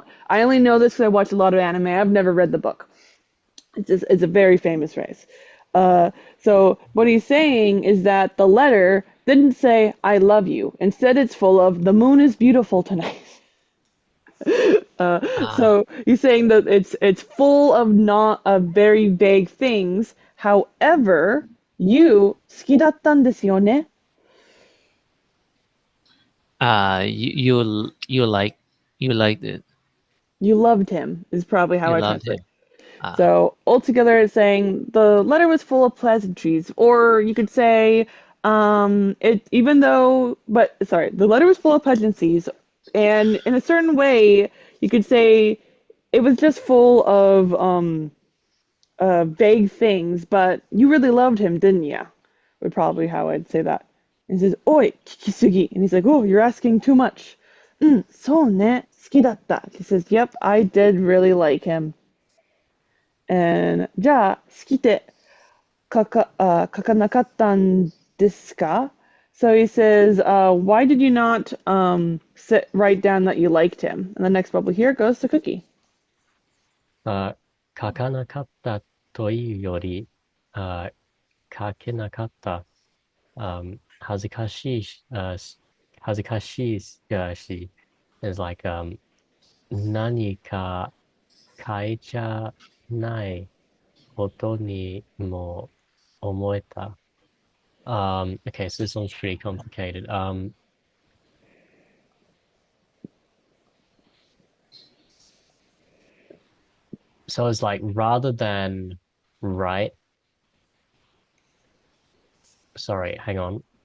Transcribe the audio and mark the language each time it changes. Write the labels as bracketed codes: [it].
[en] I only know this because I watch a lot of anime. I've never read the book. It's a very famous phrase. Uh, so what he's saying is that the letter didn't say "I love you." Instead, it's full of "the moon is beautiful tonight." uh, So he's saying that it's full of not of very vague things. However, you [ja] 好きだったんですよね. [en] you liked it. You loved him is probably how You I loved translate. him. Uh, So altogether, it's saying the letter was full of pleasantries, or you could say, even though, but sorry, the letter was full of pleasantries, and in a certain way, you could say it was just full of vague things, but you really loved him, didn't you? Would probably how I'd say that. And he says, "Oi, kikisugi," and he's like, "Oh, you're asking too much." [ja] そうね、好きだった. [en] He says, "Yep, I did really like him." [ja] And じゃあ、好きって書かなかったんですか? [en] So he says, why did you not write down that you liked him? And the next bubble here goes to Cookie. [ja] 書かなかったというより、書けなかった。恥ずかしいし、恥ずかしいし、 [en] is like, [ja] 何か書いちゃないことにも思えた。 [en] Okay, so this one's pretty complicated. So it's like rather than write, sorry, hang on.